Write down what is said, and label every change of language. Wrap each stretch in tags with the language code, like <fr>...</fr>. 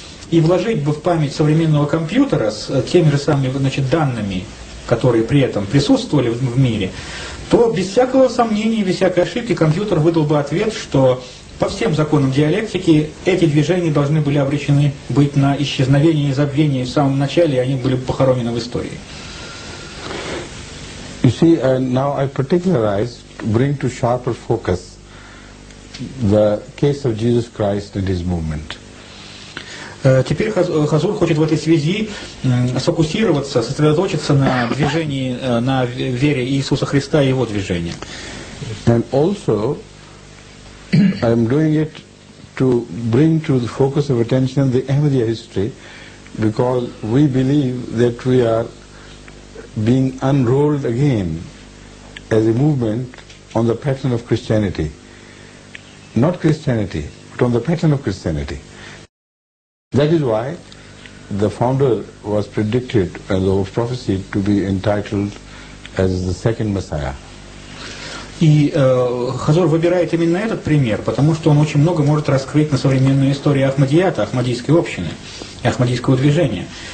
<ru>и вложить бы в память современного компьютера с теми же самыми, значит, данными, которые при этом присутствовали в мире, то без всякого сомнения, без всякой ошибки компьютер выдал бы ответ, что по всем законам диалектики эти движения должны были обречены быть на исчезновение и забвение в самом начале, и они были похоронены в истории.</ru> <en>You see, now I particularize, bring to sharper focus the case of Jesus Christ and his movement.</en> <ru>Теперь Хазур хочет в этой связи сфокусироваться, сосредоточиться на движении, на вере Иисуса Христа и его движении.</ru> <en>And also, I am doing it to bring to the focus of attention the Ahmadiyya history, because we believe that we are being unrolled again as a movement on the pattern of Christianity. Not Christianity, but on the pattern of Christianity. That is why the founder was predicted and was prophesied to be entitled as the second Messiah.</en> <ru>И Хазур выбирает именно этот пример, потому что он очень много может раскрыть на современную историю Ахмадията, Ахмадийской общины, Ахмадийского движения.</ru>